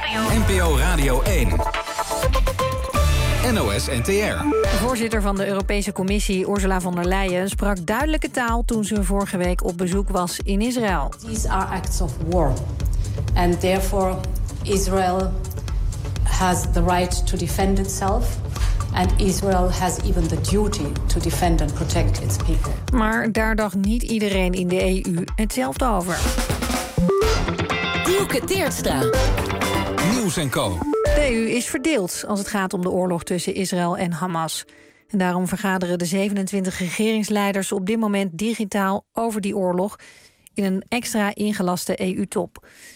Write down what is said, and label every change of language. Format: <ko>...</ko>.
<nl>NPO Radio 1. NOS-NTR. De voorzitter van de Europese Commissie, Ursula von der Leyen, sprak duidelijke taal toen ze vorige week op bezoek was in Israël.</nl> <en>These are acts of war. And therefore Israel has the right to defend itself. And Israel has even the duty to defend and protect its people.</en> <nl>Maar daar dacht niet iedereen in de EU hetzelfde over. Dielke Teertstra. Nieuws en Co. De EU is verdeeld als het gaat om de oorlog tussen Israël en Hamas. En daarom vergaderen de 27 regeringsleiders op dit moment digitaal over die oorlog in een extra ingelaste EU-top.</nl>